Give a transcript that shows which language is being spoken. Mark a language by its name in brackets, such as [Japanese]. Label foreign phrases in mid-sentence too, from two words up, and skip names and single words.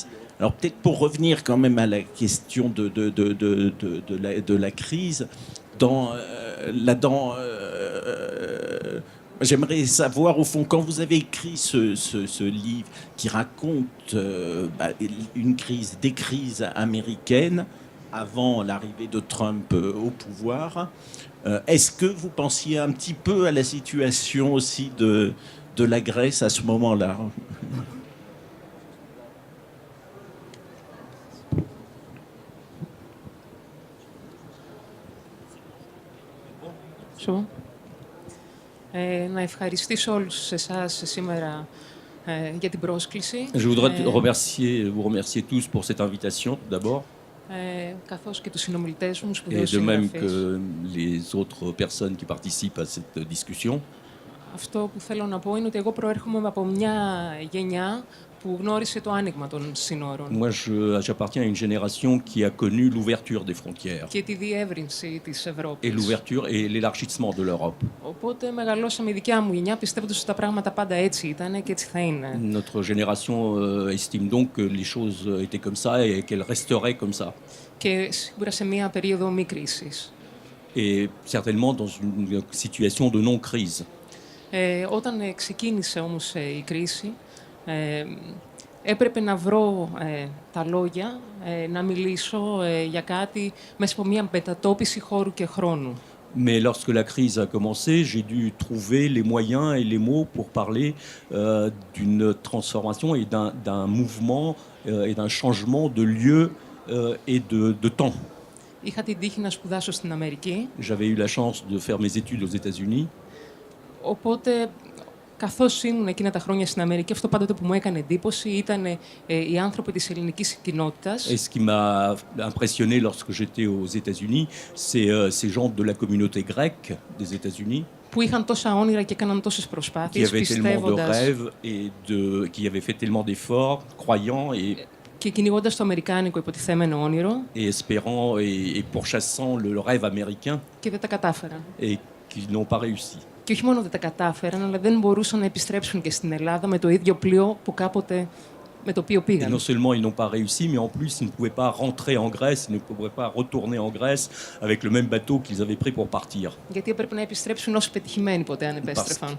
[French] Alors peut-être pour revenir quand même à la question de la crise, j'aimerais savoir, au fond, quand vous avez écrit ce livre qui raconte des crises américaines avant l'arrivée de Trump au pouvoir, est-ce que vous pensiez un petit peu à la situation aussi de la Grèce à ce moment-là ? [Greek] Να ευχαριστήσω όλους εσάς σήμερα για την πρόσκληση. [French] Je voudrais vous remercier tous pour cette invitation, tout d'abord. [Greek] Καθώς και τους συνομιλητές μου, [French] Et [Greek] σπουδαίους [French] de même [Greek] συγγραφείς. [French] que les autres personnes qui participent à cette discussion. [Greek] Αυτό που θέλω να πω είναι ότι εγώ προέρχομαι από μια γενιά που γνώρισε το άνοιγμα των συνόρων. [French] Moi, j'appartiens à une génération qui a connu l'ouverture des frontières [Greek] Και τη διεύρυνση της [French] et [Greek] Ευρώπης. [French] l'ouverture et l'élargissement de l'Europe. [Greek] Οπότε μεγαλώσαμε η δικιά μου γενιά πιστεύοντας ότι τα πράγματα πάντα έτσι ήταν και έτσι θα είναι. [French] Notre génération estime donc que les choses étaient comme ça et qu'elles resteraient comme ça. [Greek] Και σίγουρα σε μια περίοδο μη κρίσης. [French] Et certainement dans une situation de non-crise. [Greek] Όταν ξεκίνησε όμως η κρίση, έπρεπε να βρω τα λόγια, να μιλήσω για κάτι μέσα από μια μετατόπιση χώρου και χρόνου. [French] Mais lorsque la crise a commencé, j'ai dû trouver les moyens et les mots pour parler d'une transformation et d'un mouvement et d'un changement de lieu et de temps. [Greek] Είχα την τύχη να σπουδάσω στην Αμερική. [French] J'avais eu la chance de faire mes études aux États-Unis. [Greek] Οπότε, καθώς ήμουν εκείνα τα χρόνια στην Αμερική, αυτό πάντοτε που μου έκανε εντύπωση ήταν οι άνθρωποι της ελληνικής κοινότητας. [French] Et ce qui m'a impressionné lorsque j'étais aux États-Unis, c'est ces gens de la communauté grecque des États-Unis [Greek] Που είχαν τόσα όνειρα και έκαναν τόσες [French] qui [Greek] προσπάθειες, [French] avaient tellement de [Greek] πιστεύοντας [French] rêves et qui avaient fait tellement d'efforts, croyant [Greek] και κυνηγώντας το αμερικάνικο υποτιθέμενο όνειρο [French] et espérant et pourchassant le rêve américain [Greek] και δεν τα κατάφεραν. [French] et qu'ils n'ont pas réussi. [Greek] Και όχι μόνο δεν τα κατάφεραν, αλλά δεν μπορούσαν να επιστρέψουν και στην Ελλάδα με το ίδιο πλοίο που κάποτε με το οποίο [French] Et [Greek] πήγαν. [French] non seulement ils n'ont pas réussi, mais en plus ils ne pouvaient pas rentrer en Grèce, ils ne pouvaient pas retourner en Grèce avec le même bateau qu'ils avaient pris pour partir. [Greek] Γιατί έπρεπε να επιστρέψουν ως πετυχημένοι ποτέ αν επέστρεφαν.